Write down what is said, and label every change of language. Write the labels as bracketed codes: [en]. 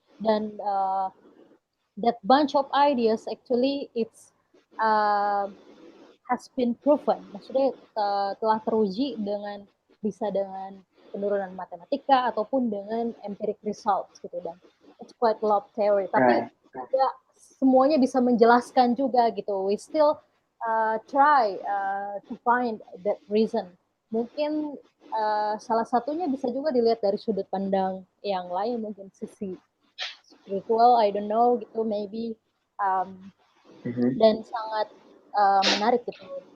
[id] Dan [en] that bunch of ideas actually it's has been proven, [id] maksudnya telah teruji dengan bisa dengan penurunan matematika ataupun dengan empiric results gitu, dan [en] it's quite a lot of theory, [id] tapi tidak semuanya bisa menjelaskan juga gitu. [en] We still try to find that reason. [id] Mungkin salah satunya bisa juga dilihat dari sudut pandang yang lain, mungkin sisi spiritual, [en] I don't know [id] gitu, maybe dan sangat menarik gitu.